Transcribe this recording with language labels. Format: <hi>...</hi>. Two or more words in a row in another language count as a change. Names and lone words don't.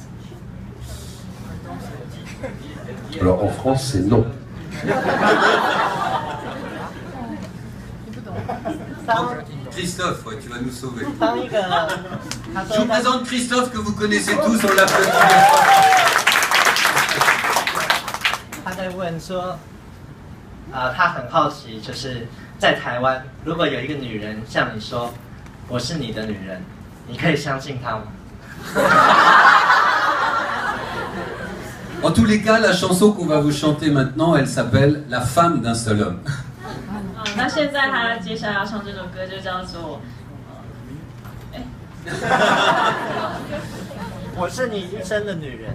<fr>alors en France, c'est non. Christophe, ouais, tu vas nous sauver. Je vous présente Christophe que vous connaissez tous, on l'applaudit.</fr> <zh>他在问说，他很好奇，就是在台湾，如果有一个女人向你说我是你的女人，你可以相信她吗？</zh> <fr>En tous les cas, la chanson qu'on va vous chanter maintenant, elle s'appelle La femme d'un seul homme.</fr> <zh>那现在他接下来要唱这首歌就叫做我是你一生的女人。</zh>